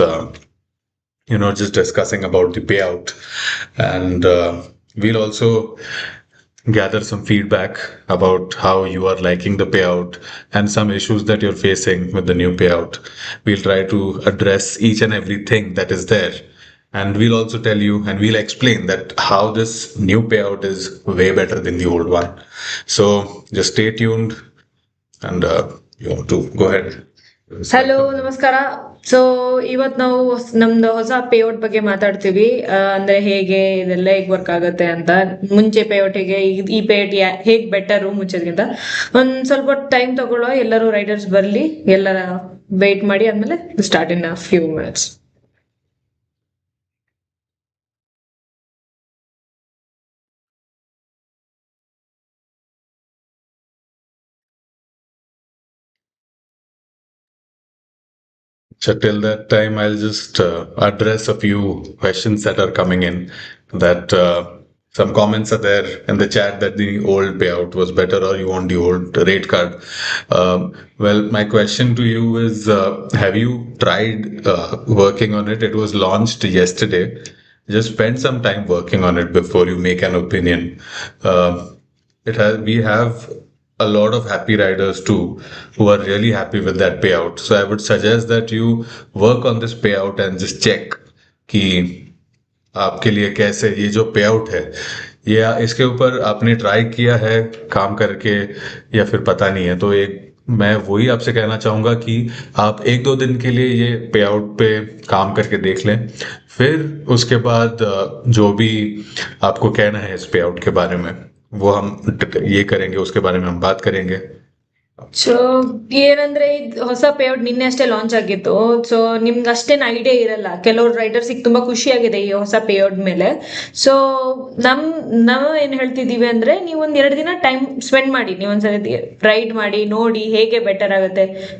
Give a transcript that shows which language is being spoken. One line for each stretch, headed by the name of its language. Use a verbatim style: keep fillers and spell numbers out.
English: Uh, you know just discussing about the payout, and uh, we'll also gather some feedback about how you are liking the payout and some issues that you're facing with the new payout. We'll try to address each and everything that is there, and we'll also tell you and we'll explain that how this new payout is way better than the old one. So just stay tuned, and uh, you want to go ahead.
Kannada: Hello, ನಮಸ್ಕಾರ. So ಇವತ್ತು ನಾವು ಹೊಸ್- ನಮ್ದು ಹೊಸ payout ಬಗ್ಗೆ ಮಾತಾಡ್ತೀವಿ. ಆ, ಅಂದ್ರೆ ಹೇಗೆ ಇದೆಲ್ಲ ಹೇಗೆ ವರ್ಕ್ ಆಗುತ್ತೆ ಅಂತ, ಮುಂಚೆ payout ಹೇಗೆ, ಈ ಈ payout ಯಾ ಹೇಗ್ ಬೆಟರು ಮುಂಚೆದ್ಕಿಂತ. ಒಂದ್ ಸ್ವಲ್ಪ ಟೈಮ್ ತಗೊಳ್ಳೋ, ಎಲ್ಲರೂ ರೈಡರ್ಸ್ ಬರ್ಲಿ, ಎಲ್ಲರ ವೇಟ್ ಮಾಡಿ, ಆದ್ಮೇಲೆ
English: Start in a few minutes. So till that time, I'll just uh, address a few questions that are coming in. That uh, some comments are there in the chat that the old payout was better, or you want the old rate card. Um, well, my question to you is: uh, have you tried uh, working on it? It was launched yesterday. Just spend some time working on it before you make an opinion. Um it has we have a lot of happy riders too who are really happy with that payout. So I would suggest that you work on this payout and just check
Hindi: कि आपके लिए कैसे ये जो payout है, ये इसके ऊपर आपने ट्राई किया है काम करके या फिर पता नहीं है। तो एक मैं वही आपसे कहना चाहूँगा कि आप एक दो दिन के लिए ये पेआउट पे काम करके देख लें, फिर उसके बाद अ, जो भी आपको कहना है इस पेआउट के बारे में वो हम ये करेंगे, उसके बारे में हम बात करेंगे।
Kannada: ಸೊ ಏನಂದ್ರೆ ಇದ್ ಹೊಸ ಪೇಔಟ್ ನಿನ್ನೆ ಅಷ್ಟೇ ಲಾಂಚ್ ಆಗಿತ್ತು. ಸೊ ನಿಮ್ಗೆ ಅಷ್ಟೇನು ಐಡಿಯಾ ಇರಲ್ಲ. ಕೆಲವು ರೈಡರ್ಸಿಗೆ ತುಂಬಾ ಖುಷಿ ಆಗಿದೆ ಈ ಹೊಸ ಪೇಔಟ್ ಮೇಲೆ. ಸೊ ನಮ್ ನಾವು ಏನ್ ಹೇಳ್ತಿದೀವಿ ಅಂದ್ರೆ, ನೀವು ಒಂದ್ ಎರಡು ದಿನ ಟೈಮ್ ಸ್ಪೆಂಡ್ ಮಾಡಿ, ನೀವು ಒಂದ್ಸಲ ರೈಡ್ ಮಾಡಿ ನೋಡಿ ಹೇಗೆ ಬೆಟರ್ ಆಗುತ್ತೆ.